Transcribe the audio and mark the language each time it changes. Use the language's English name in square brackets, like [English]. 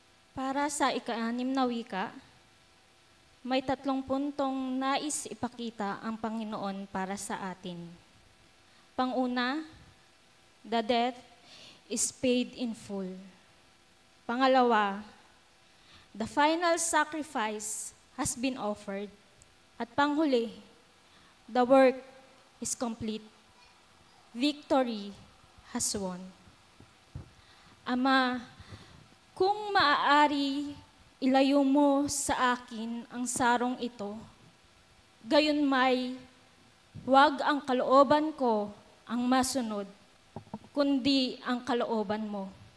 [Filipino] Para sa ika-6 na wika, may 3 puntong nais ipakita ang Panginoon para sa atin. Panguna, [English] the debt is paid in full. [Filipino] Pangalawa, [English] the final sacrifice has been offered. [Filipino] At panghuli, [English] the work is complete. Victory has won. [Filipino] Ama, kung maaari, ilayo mo sa akin ang sarong ito. Gayon may, huwag ang kalooban ko ang masunod, kundi ang kalooban mo.